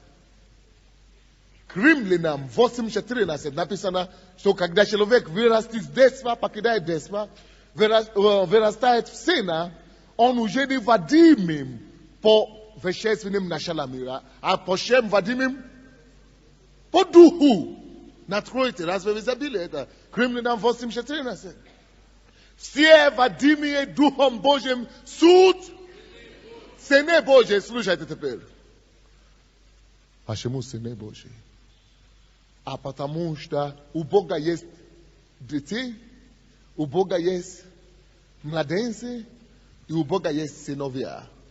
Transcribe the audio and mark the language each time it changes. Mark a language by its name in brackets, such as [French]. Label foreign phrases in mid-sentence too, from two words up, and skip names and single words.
[Russian] К Римлянам 8:14 написано, что когда человек вырастет с детства, покидает детство, вырастает в сына, он уже не водимым по вещественным началам мира, а по чем водимым? По духу. Natkroite, razve zabile, krimli nam vosim shetrina se. Все Вадимие Духом Божьим суд, Сыне Божий, слушайте теперь. Почему Сыне Божий? А потому что у Бога есть дети, у Бога есть младенцы, и у Бога есть сыновья.